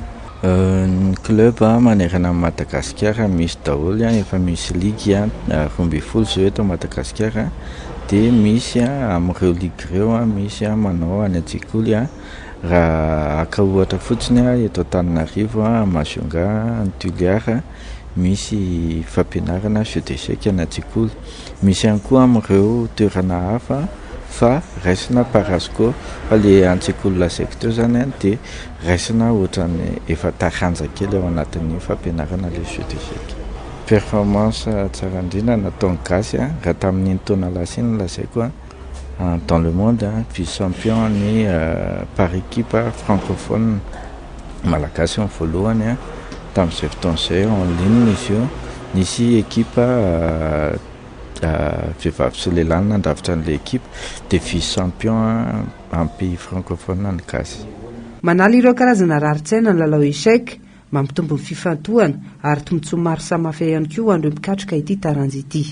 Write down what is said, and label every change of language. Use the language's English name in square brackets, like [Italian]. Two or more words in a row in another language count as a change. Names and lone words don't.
[Malagasy] Ny club manerana Madagasikara misy daholo efa misy ligue 12 zao eto Madagasikara dia misy amin'ireo ligue ireo misy manao any an-tsekoly raha aka ohatra fotsiny eto Antananarivo Majunga, Tuliara misy fampianarana [French] jeu d'échec [Malagasy] any an-tsekoly. Misy ihany koa amin'ireo toerana hafa fa raisina parasco fa le an-tsekoly lazaiko teo zany dia raisina ohatrany efa taranja kely ao anatin'ny fampianarana le [French] jeu d'échec. [Malagasy] Performance tsara indrindra nataony gasy raha tamin'ny taona lasa iny lazaiko [French] dans le monde, vice-champion [Malagasy] ni [French] par équipe francophone [Malagasy] malagasy ny voalohany tamin'izay fotoan'izay [French] en ligne [Malagasy] izy io. Nisy équipe vehivavy sy lehilahy nandrafitra an'ilay équipe dia vice-champion amin'ny [French] pays francophone [Malagasy] ny gasy. Manala ireo karazana rarin-tsaina ny lalao échec, mampitombo ny fifantohana ary tombotsoa maro samihafa ihany koa an'ireo mikatroka ity taranja ity.